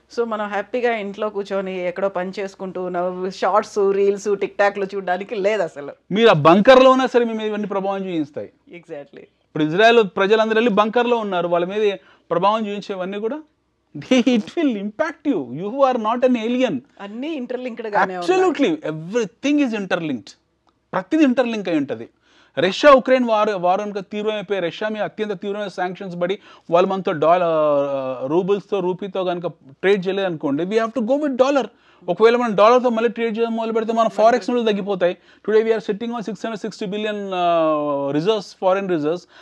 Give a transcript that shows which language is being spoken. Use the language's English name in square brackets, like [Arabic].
[Telugu] So మనం హ్యాపీగా ఇంట్లో కూర్చొని ఎక్కడో పని చేసుకుంటూ షార్ట్స్, రీల్స్, టిక్ టాక్లు చూడడానికి లేదు అసలు. మీరు ఆ బంకర్లో ఉన్నా సరే మీ మీద ఇవన్నీ ప్రభావం చూపిస్తాయి. ఎగ్జాక్ట్లీ. ఇప్పుడు ఇజ్రాయెల్ ప్రజలందరూ వెళ్ళి బంకర్లో ఉన్నారు, వాళ్ళ మీద ప్రభావం చూపించేవన్నీ కూడా [English] it will impact you. You are not an alien. [Telugu] అన్నీ ఇంటర్లింక్డ్ గానే ఉన్నాయి. [English] Absolutely, everything is interlinked. [Telugu] ప్రతిది ఇంటర్లింక్ అయి ఉంటుంది. రష్యా ఉక్రెయిన్ వార్ కనుక తీవ్రమైపోయి, రష్యా మీద అత్యంత తీవ్రమైన శాంక్షన్స్ పడి వాళ్ళు మనతో రూబుల్స్తో, రూపీతో కనుక ట్రేడ్ చేయలేదు అనుకోండి, [English] We have to go with dollar. [Telugu] ఒకవేళ మనం డాలర్తో మళ్ళీ ట్రేడ్ చేయడం మొదలు పెడితే మన ఫారెక్స్ నుండి తగ్గిపోతాయి. [English] Today we're sitting on 660 billion reserves, foreign reserves.